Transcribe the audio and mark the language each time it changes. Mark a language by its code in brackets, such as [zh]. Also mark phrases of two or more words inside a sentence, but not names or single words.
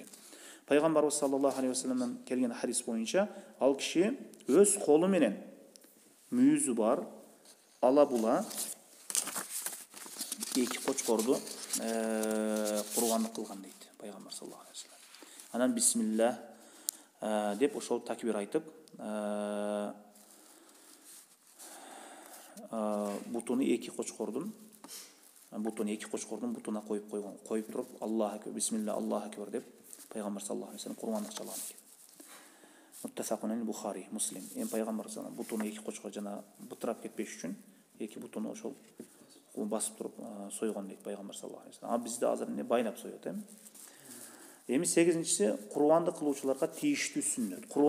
[ky] Пайгамбарыбыз [ar] صلى الله عليه وسلم [ky] келген хадис боюнча, ал киши өз колу менен мүйүзү бар ала була эки кочкорду курбандык кылган дейт пайгамбар [ar] صلى الله عليه وسلم. [ky] Анан бисмилlah деп ошол такбир айтып, бутуну эки кочкордун бутуна коюп туруп, [ar] الله أكبر، بسم الله، الله أكبر [ky] деп пайгамбар [ar] صلى الله عليه وسلم [ky] курбандык чалган экен. [ar] متفق عليه, [ky] Бухари, Муслим. Пайгамбар [ar] صلى الله عليه [ky] бутуну эки кочкор жана бытырап кетпеш үчүн эки бутуну ошол басып туруп сойгон дейт пайгамбар [ar] صلى الله عليه وسلم. [ky] Бизде азыр байлап соет, Эми 8-чиси курбандык кылуучуларга тийиштүү сүннөт.